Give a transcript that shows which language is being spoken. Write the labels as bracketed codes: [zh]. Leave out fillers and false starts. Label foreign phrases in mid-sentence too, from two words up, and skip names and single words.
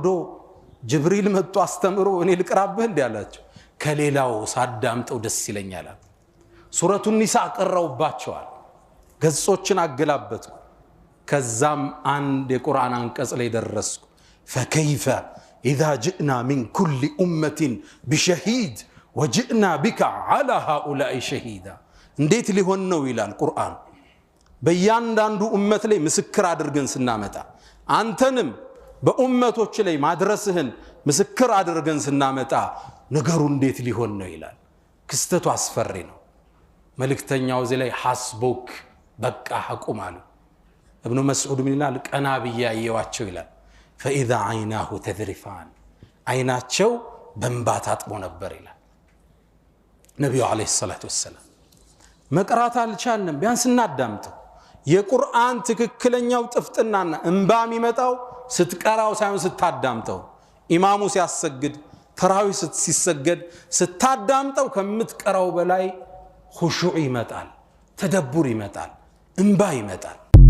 [am] ጅብሪል መጥቶ አስተምሮ እኔ ልቅራብህ እንዴ አላቸው ከሌላው ሳዳምጠው ደስ ይለኛል ሱረቱ ኒሳ ቀራውባቸዋል ገጾችን አገላበጡ ከዛም አንድ የቁርአን አንቀጽ ላይ ደረስኩ [ar] فكيف اذا جئنا من كل امه بشهيد وجئنا بك على هؤلاء شهيدا እንዴት [am] ሊሆን ነው ይላል ቁርአን በእያንዳንዱ ኡመት ላይ ምስክር አድርገን ስናመጣ አንተንም በኡመቶች ላይ ማድረስህን ምስክር አድርገን ስናመጣ ነገሩ እንዴት ሊሆን ነው ይላል ክስተቱ አስፈሪ ነው መልእክተኛው እዚህ ላይ ሐስቡክ በቃ አቁም አሉ ابن مسعود من ይላል ቀና በያየዋቸው ይላል [ar] فاذا عيناه تذرفان [am] አይናቸው በእንባ ታጥቦ ነበር ይላል ነብዩ [ar] عليه الصلاة والسلام [am] መቅራት አልቻልንም ቢያንስ እናዳምጠው የቁርአን ትክክለኛው ጥፍጥናና እንባ የሚመጣው ስትቀራው ሳይሆን ስታዳምጠው ኢማሙ ሲያሰግድ ተራዊ ሲሰገድ ስታዳምጠው ከምትቀራው በላይ ኹሹዕ ይመጣል ተደቡር ይመጣል እንባ ይመጣል